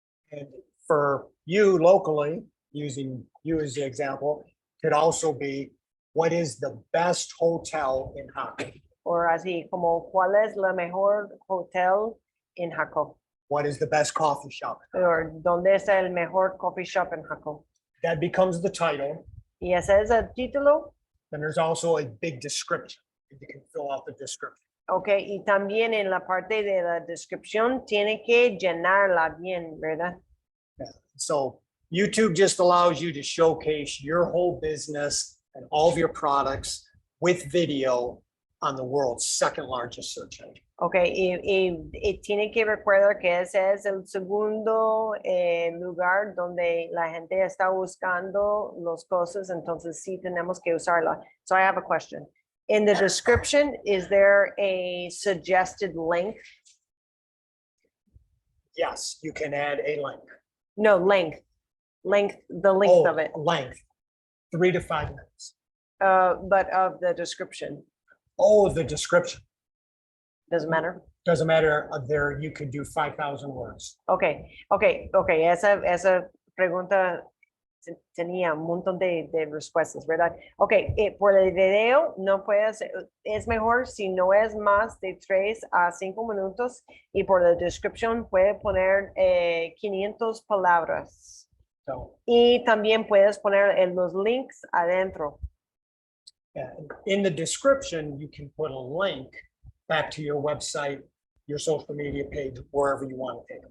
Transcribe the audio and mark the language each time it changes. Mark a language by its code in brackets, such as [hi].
[en] And for you locally, using you as the example, could also be what is the best hotel in Jaco? [es] O así como cuál es la mejor hotel en Jaco. [en] What is the best coffee shop? [es] O dónde está el mejor coffee shop en Jaco. [en] That becomes the title. [es] Y ese es el título. [en] Then there's also a big description. You can fill out the description. [es] Okay, y también en la parte de la descripción tiene que llenarla bien, ¿verdad? [en] Yeah. So YouTube just allows you to showcase your whole business and all of your products with video on the world's second largest search engine. [es] Okay, y tiene que recordar que ese es el segundo lugar donde la gente está buscando las cosas, entonces sí tenemos que usarla. [en] So I have a question. In the description, is there a suggested length? Yes, you can add a link. No, length, the length of it, Length, 3 to 5 minutes. but of the description, Oh, the description. doesn't matter. Doesn't matter, there, you could do 5,000 words. [es] Okay, esa pregunta tenía un montón de respuestas, ¿verdad? Ok, por el video no puedes, es mejor si no es más de 3 a 5 minutos y por la descripción puede poner 500 palabras [en] So, [es] y también puedes poner los links adentro. [en] yeah, in the description, you can put a link back to your website, your social media page, wherever you want to take it.